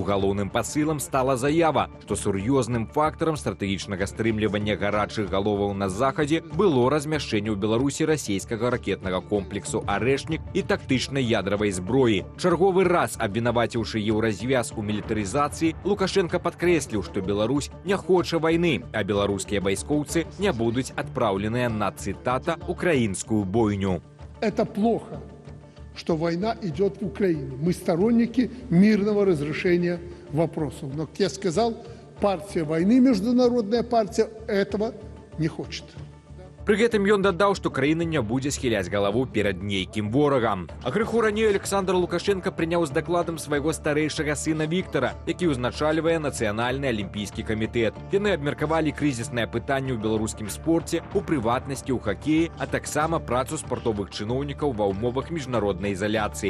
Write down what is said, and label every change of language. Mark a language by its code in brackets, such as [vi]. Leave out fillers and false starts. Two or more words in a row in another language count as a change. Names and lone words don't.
[be] Галоўным пасылам стала заява, што сур'ёзным фактарам стратэгічнага стрымлівання гарачых галоваў на захадзе было размяшчэнне ў Беларусі расійскага ракетнага комплексу «Арэшнік» і тактычнай ядравай зброі. Чарговы раз абвінаваціўшы еўразвяз у мілітарызацыі, Лукашенко падкрэсліў, што Беларусь не хоча вайны, а беларускія вайскоўцы не будуць адпраўленыя на, [ru] цитата, украинскую бойню. Это плохо, что война идет в Украине. Мы сторонники мирного разрешения вопросов. Но, как я сказал, партия войны, международная партия, этого не хочет. [be] Пры гэтым ён дадаў, што краіна не будзе схіляць галаву перад нейкім ворагам. А крыху раней Александр Лукашенко прыняў з дакладам свайго старэйшага сына Віктара, які ўзначальвае Нацыянальны алімпійскі камітэт. Яны абмеркавалі крызіснае пытанне ў беларускім спорце, у прыватнасці ў хакеі, а таксама працу спартовых чыноўнікаў ва ўмовах міжнароднай изоляцыі.